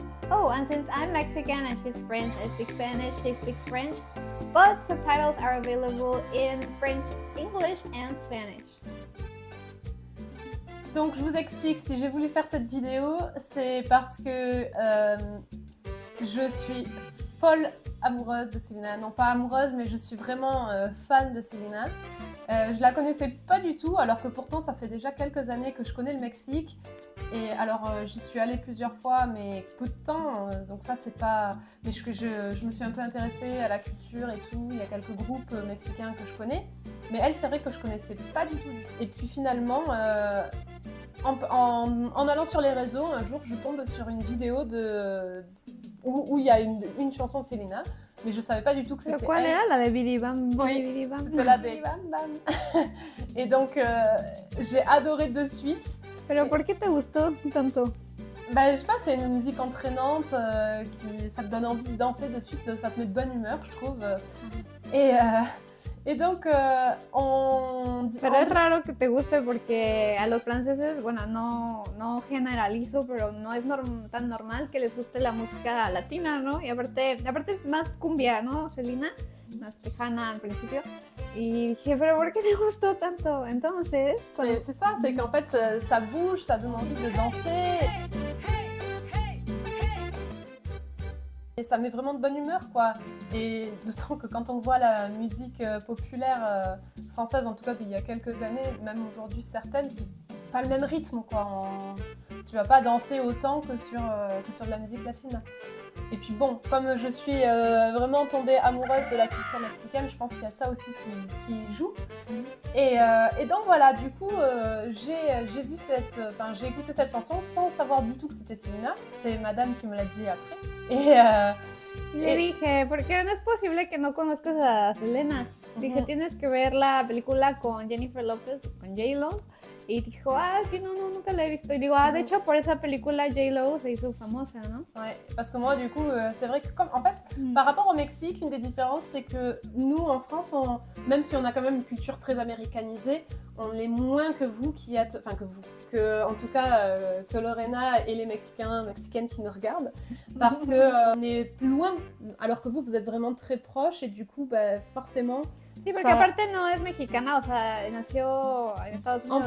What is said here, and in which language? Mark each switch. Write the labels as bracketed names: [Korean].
[English] Oh, and since I'm Mexican and she's French, I speak Spanish, she speaks French. But subtitles are available in French, English and Spanish. [French] Donc je vous explique, si j'ai voulu faire cette vidéo, c'est parce que je suis folle amoureuse de Selena. Non pas amoureuse, mais je suis vraiment fan de Selena. Je la connaissais pas du tout, alors que pourtant ça fait déjà quelques années que je connais le Mexique. Et alors j'y suis allée plusieurs fois, mais peu de temps, donc ça c'est pas... Mais je me suis un peu intéressée à la culture et tout, il y a quelques groupes mexicains que je connais. Mais elle, c'est vrai que je connaissais pas du tout. Et puis finalement, en allant sur les réseaux, un jour je tombe sur une vidéo où il y a une chanson de Selena. Mais je savais pas du tout que c'était elle. [Spanish] ¿Cuál era? La de Bidi Bam, [French] Oui, [Spanish] Bidi Bam. [French] c'était [Spanish] la de [French] Bam Bam. Et donc, j'ai adoré de suite. [Spanish] Pero ¿por qué te gustó tanto? [French] Bah, je sais pas, c'est une musique entraînante, ça te donne envie de danser de suite, ça te met de bonne humeur, je trouve. Et donc, [Spanish] Pero es raro que te guste porque a los franceses, bueno, no generalizo, pero no es tan normal que les guste la música latina, ¿no? Y aparte es más cumbia, ¿no, Selena? Más tejana al principio. Y dije, pero ¿por qué te gustó tanto? Entonces, [French] c'est ça, c'est qu'en fait, ça bouge, ça donne envie de danser. Et ça met vraiment de bonne humeur, quoi. Et d'autant que quand on voit la musique populaire française, en tout cas il y a quelques années, même aujourd'hui certaines, c'est pas le même rythme, quoi. Tu vas pas danser autant que sur de la musique latine. Et puis bon, comme je suis vraiment tombée amoureuse de la culture mexicaine, je pense qu'il y a ça aussi qui joue. Et donc voilà, du coup, j'ai écouté cette chanson sans savoir du tout que c'était Selena. C'est madame qui me l'a dit après. [Spanish] Y le dije, porque no es posible que no conozcas a Selena. Dije, tienes que ver la película con Jennifer Lopez, con J-Lo. Y dijo, sí, no, nunca la he visto. Y digo, de hecho, por esa película J-Lo se hizo famosa, ¿no? [French] Ouais, parce que moi, du coup, c'est vrai que par rapport au Mexique, une des différences, c'est que nous, en France, même si on a quand même une culture très américanisée, on l'est moins que vous qui êtes, en tout cas, que Lorena et les Mexicaines qui nous regardent, parce qu'on est plus loin, alors que vous êtes vraiment très proches, et du coup, forcément... [Spanish] Sí, porque aparte no es mexicana, o sea, nació en Estados Unidos.